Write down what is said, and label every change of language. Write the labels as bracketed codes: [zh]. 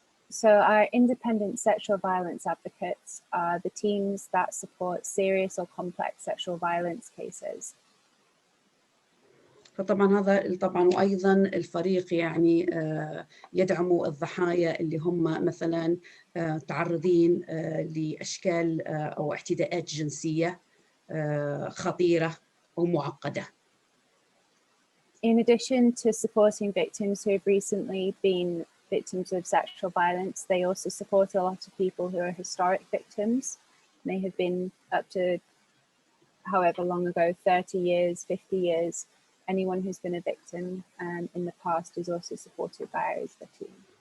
[en] So our independent sexual violence advocates are the teams that support serious or complex sexual violence cases. [ar] فطبعا هذا طبعا وأيضا الفريق يعني يدعموا الضحايا اللي هم مثلا تعرضين لأشكال أو اعتداءات جنسية خطيرة أو معقدة. [en] In addition to supporting victims who have recently been victims of sexual violence, they also support a lot of people who are historic victims. They have been up to however long ago, 30 years, 50 years. Anyone who's been a victim in the past is also supported by our IDVA team.